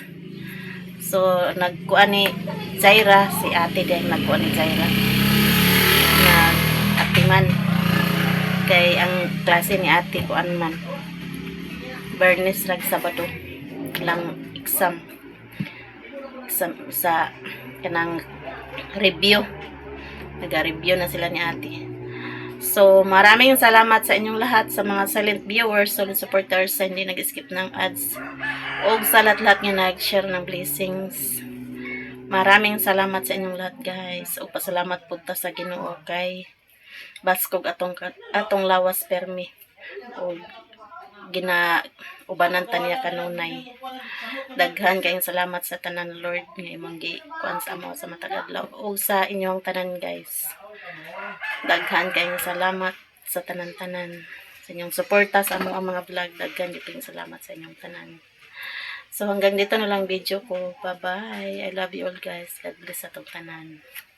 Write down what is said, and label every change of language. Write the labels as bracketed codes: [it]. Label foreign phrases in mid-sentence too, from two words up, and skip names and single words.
[ceb] So nagkuan ni Zaira si ate din nagkuan ni Zaira. Atiman kay ang klase ni ate kuan man. Bernis rag Sabado lang exam sa kanang review. [tl] Nag-review na sila ni ate. So, maraming salamat sa inyong lahat sa mga [en] silent viewers, solid supporters [tl] sa hindi nag-skip ng ads. O sa lahat-lahat nga nag-share ng blessings. Maraming salamat sa inyong lahat guys. [ceb] O pasalamat po ta sa Ginoo kay baskog atong lawas permi. O ubanan ta niya kanunay. Daghan kayong salamat sa tanan Lord nga imong gi-kuan sa amo sa matag adlaw o sa inyong tanan guys. Daghan kayong salamat sa tanan-tanan. sa inyong suporta sa among mga vlog. Daghan giping salamat sa inyong tanan. [tl] So hanggang dito na lang video ko. [en] Bye-bye. I love you all guys. God bless [ceb] sa atong tanan.